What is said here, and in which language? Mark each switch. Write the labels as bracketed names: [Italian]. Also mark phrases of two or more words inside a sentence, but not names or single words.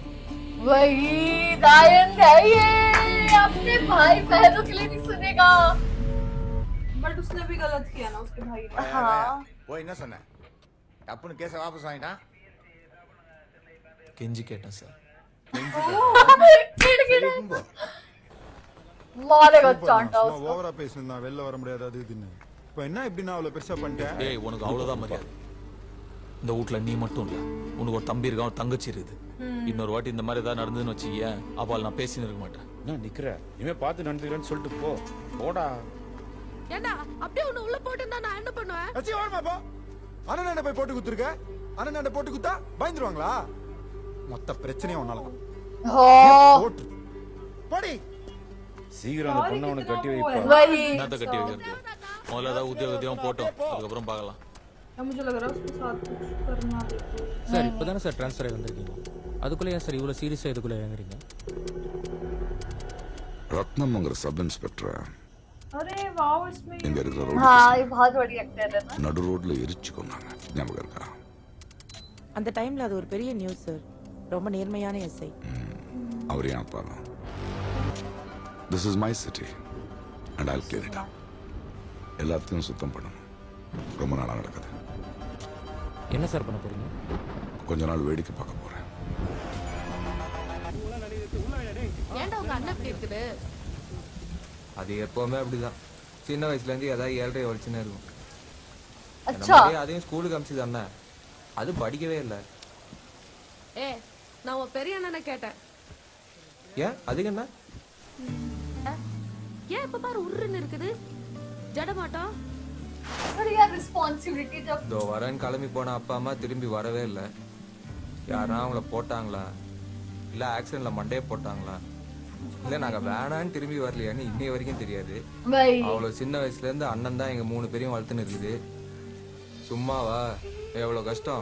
[Hindi] वही रायन है ये, अपने भाई बहनों के लिए नहीं सुनेगा. बट उसने भी गलत किया ना उसके भाई ने. हाँ [Tamil] போய் என்ன சொன்ன? டப்புன்னு கேஸை வாபஸ் வாங்கிட்டான். கெஞ்சி கேட்டேன் சார். [Hindi] मारेगा चांटा उसको. [Tamil] ஓவரா பேசுனா வெளில வர முடியாது அது இதுன்னு. இப்போ என்ன இப்படி நான் அவ்வளவு பெருசா பண்ணிட்டேன்? ஏய் உனக்கு அவ்வளவுதான் மரியாதை. இந்த வீட்ல நீ மட்டும் இல்ல, உனக்கு ஒரு தம்பி இருக்கான், ஒரு தங்கச்சி இருக்குது. இன்னொரு வாட்டி இந்த மாதிரி ஏதாவது நடந்ததுன்னு வச்சுக்கிய, அப்போ நான் பேசின்னு இருக்க மாட்டேன். நான் நிக்கிறேன், இனிமே பார்த்து நடந்துக்கிறேன்னு சொல்லிட்டு போ. போடா. ஏண்டா அப்படியே உன்னை உள்ள போட்டுனா நான் என்ன பண்ணுவேன்? அச்சி ஓரமா போ. அண்ணன் போய் போட்டு குத்துருக்க. அண்ணன் போட்டு குத்தா பயந்துருவாங்களா? மொத்த பிரச்சனையும் உன்னால தான். போட்டு போடி. சீக்கிரம் அந்த பொண்ணை உனக்கு கட்டி வைப்பா. என்னத்த கட்டி வைக்கிறது? முதல்ல ஏதாவது உத்தியோகத்தையும் போட்டோம், அதுக்கப்புறம் பார்க்கலாம். [Hindi] मुझे लग रहा है उसके साथ कुछ करना है. [Tamil] சார் இப்போ தானே சார் ட்ரான்ஸ்ஃபர் ஆகி வந்திருக்கீங்க, அதுக்குள்ளே ஏன் சார் இவ்வளோ சீரியஸாக இதுக்குள்ளே இறங்குறீங்க? ரத்னம்ங்கிற [English] sub inspector [Hindi] अरे वाओ इसमें [Tamil] இங்க இருக்கிற [Hindi] हाँ ये बहुत बड़ी एक्टर है ना. [Tamil] நடு ரோட்ல எரிச்சு கொண்டாங்க, ஞாபகம் இருக்கா? அந்த டைம்ல அது ஒரு பெரிய நியூஸ் சார். ரொம்ப நேர்மையான எஸ்ஐ. அவர் ஏன் அப்பா தான். [English] This is my city and I'll clear it up. [Tamil] எல்லாத்தையும் சுத்தம் பண்ணணும். ரொம்ப நாளா நடக்குது. என்ன சார் பண்ண போறீங்க? கொஞ்ச நாள் வேடிக்கை பார்க்க போறேன். ஏண்டா உங்க அண்ணன் இப்படி இருக்குது? அது எப்பவுமே அப்படிதான். சின்ன வயசுல இருந்து ஏதாவது 7.5 வலிச்சுன்னு இருக்கும். [Hindi] अच्छा [Tamil] அதையும் ஸ்கூலுக்கு அனுப்பிச்சது அண்ணன், அது படிக்கவே இல்லை. ஏ நான் உன் பெரிய அண்ணனை கேட்டேன். ஏன் அதுக்கு என்ன? ஏன் இப்ப பாரு உருன்னு இருக்குது ஜடமாட்டம். [Hindi] अरे यार रिस्पांसिबिलिटी जब [Tamil] இதோ வரேன்னு கிளம்பி போன அப்பா அம்மா திரும்பி வரவே இல்லை. யாரா அவங்கள போட்டாங்களா, இல்லை ஆக்சிடென்ட்ல மண்டையை போட்டாங்களா, இல்லை நாங்கள் வேணான்னு திரும்பி வரலையான்னு இன்னைய வரைக்கும் தெரியாது. [Hindi] वही [Tamil] அவ்வளோ சின்ன வயசுல இருந்து அண்ணன் தான் எங்க 3 பேரையும் வளர்த்துன்னு இருக்குது. சும்மாவா எவ்வளோ கஷ்டம்.